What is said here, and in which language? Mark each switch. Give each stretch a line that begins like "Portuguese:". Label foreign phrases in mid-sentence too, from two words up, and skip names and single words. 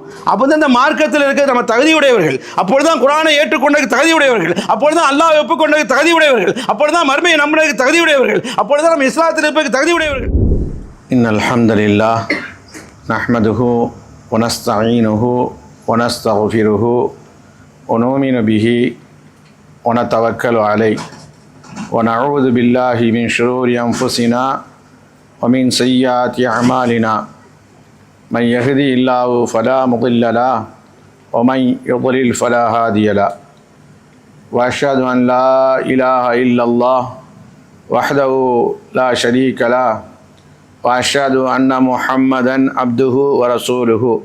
Tamil: அப்போதான் இந்த மார்க்கத்தில் இருக்க நம்ம தகுதியுடையவர்கள், அப்பொழுதுதான் குர்ஆனை ஏற்றுக்கொண்டதுக்கு தகுதியுடையவர்கள், அப்பொழுதுதான் அல்லாஹ் ஒப்புக்கொண்டதுக்கு தகுதியுடையவர்கள், அப்பொழுதுதான் மறுமையை நம்பினதுக்கு தகுதியுடையவர்கள், அப்பொழுதுதான் நம்ம இஸ்லாத்தில் இருப்பதற்கு தகுதியுடையவர்கள்.
Arabic: إن الحمد لله نحمده و نستعينه و نستغفره و نؤمن به و نتوكل عليه ونعوذ بالله من شرور أنفسنا ومن سيئات أعمالنا من يهدي الله فلا مضل له ومن يضلل فلا هادي له وأشهد أن لا إله إلا الله وحده لا شريك له وأشهد أن محمدا عبده ورسوله